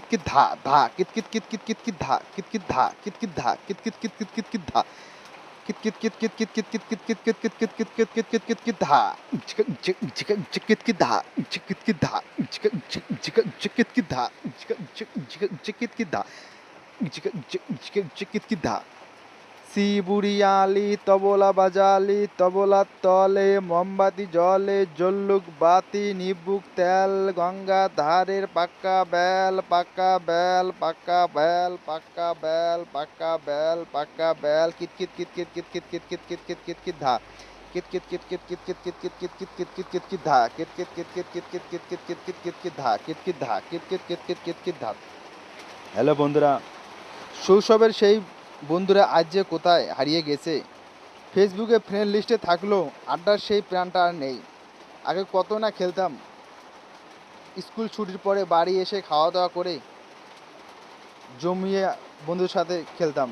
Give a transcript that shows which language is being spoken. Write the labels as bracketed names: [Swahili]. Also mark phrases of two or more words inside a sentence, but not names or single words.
[Bangla] কিত ধা ধা কিত কিত কিত কিত কিত কিত ধা কিত কিত ধা কিত কিত ধা কিত কিত কিত কিত কিত কিত ধা কিত কিত কিত কিত কিত কিত কিত কিত কিত কিত কিত কিত কিত কিত কিত কিত কিত ধা ঝিক ঝিক ঝিক ঝিক কিত কিত ধা ঝিক কিত কিত ধা ঝিক ঝিক ঝিক ঝিক কিত কিত ধা ঝিক ঝিক ঝিক ঝিক কিত কিত ধা ঝিক ঝিক ঝিক ঝিক কিত কিত ধা শিবুড়িয়ালি তবলা বাজালি তবলার তলে মোমবাতি জলে জল্লুক বাতি নিবুক তেল গঙ্গা ধারের পাক্কা বেল পাক্কা বেল পাক্কা বেল পাক্কা বেল পাক্কা বেল পাক্কা বেল কিত কিত কিত কিত কিত কিত কিত কিত কিত কিত কিত কিত ধা কিত কিত কিত কিত কিত কিত কিত কিত কিত কিত কিত কিত কিত কিত ধা কিত কিত কিত কিত কিত কিত কিত কিত কিত কিত কিত কিত ধা কিত কিত ধা কিত কিত কিত কিত কিত কিত ধা। হ্যালো বন্ধুরা, শৈশবের সেই বন্ধুরা আজ যে কোথায় হারিয়ে গেছে। ফেসবুকে [English] friend list [Bangla] থাকলেও আড্ডার সেই প্রাণটা আর নেই। আগে কত না খেলতাম, স্কুল ছুটির পরে বাড়ি এসে খাওয়া দাওয়া করে জমিয়ে বন্ধুর সাথে খেলতাম।